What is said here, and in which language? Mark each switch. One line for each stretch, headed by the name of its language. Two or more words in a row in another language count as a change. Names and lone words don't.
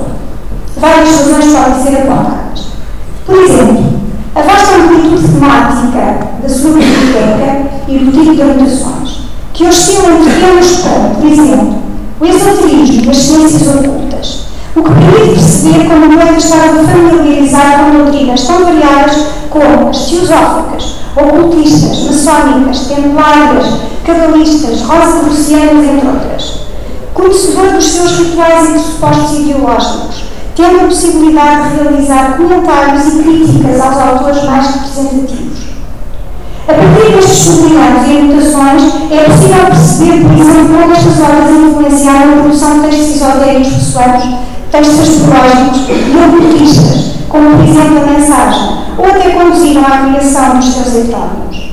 Portuguese: Várias razões podem ser apontadas. Por exemplo, a vasta amplitude temática da sua biblioteca e do tipo de anotações, que oscilam entre temas como, por exemplo, o esoterismo e as ciências ocultas, o que permite perceber como o poeta estava familiarizado com doutrinas tão variadas como as teosóficas, ocultistas, maçónicas, templárias, cabalistas, rosicrucianas, entre outras. Conhecedor dos seus rituais e pressupostos ideológicos, tendo a possibilidade de realizar comentários e críticas aos autores mais representativos. A partir destes sublinhados e anotações, é possível perceber, por exemplo, como estas obras influenciaram a produção de textos esotéricos pessoais, textos astrológicos e ocultistas, como, por exemplo, a mensagem, ou até conduziram à criação dos seus heterónimos.